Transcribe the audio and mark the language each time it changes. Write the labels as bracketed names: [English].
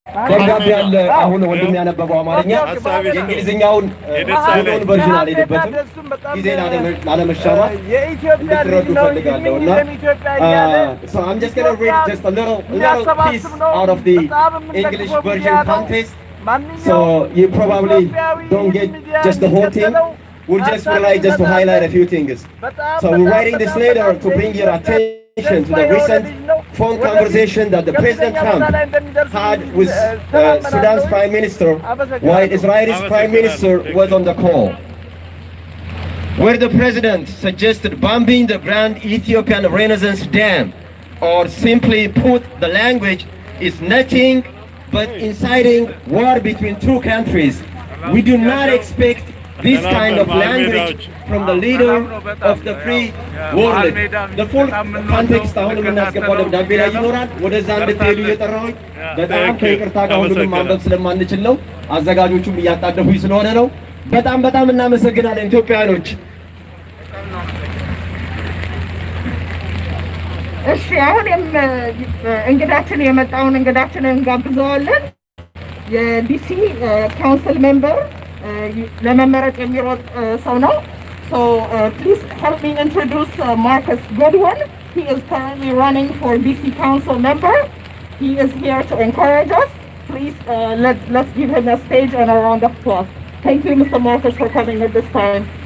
[Amharic] ደብዳቤ ያለ አሁን ወንድም ያነበበው አማርኛ የእንግሊዝኛውን ሙሉውን ቨርዥን አልሄድበትም ጊዜ ላለመሻማት እንድትረዱ ፈልጋለሁ እና [English] so I'm just going to read just a little piece out of the English version context, so you probably don't get just the whole thing. We'll just just to highlight a few things. So we're writing this letter to bring your attention to the recent phone conversation that the President Trump had with Sudan's Prime Minister while Israel's Prime Minister was on the call, where the President suggested bombing the Grand Ethiopian Renaissance Dam, or simply put, the language is nothing but inciting war between two countries. We do not expect this kind of language from the leader of the free world. The full context [Amharic] አሁን የምናስገባው ደብዳቤ ላይ ይኖራል። ወደዛ እንድትሄዱ እየጠራሁኝ በጣም ከይቅርታ ጋር ሁሉንም ማንበብ ስለማንችል ነው። አዘጋጆቹም እያጣደፉኝ ስለሆነ ነው። በጣም እናመሰግናለን ኢትዮጵያውያኖች። እሺ አሁን እንግዳችን የመጣውን እንግዳችንን እንጋብዘዋለን። የዲሲ ካውንስል ሜምበር ለመመረጥ የሚሮጥ ሰው ነው። [English] So please help me introduce Marcus Goodwin. He is currently running for DC Council member. He is here to encourage us. Please let's give him a stage and a round of applause. Thank you, Mr. Marcus, for coming at this time.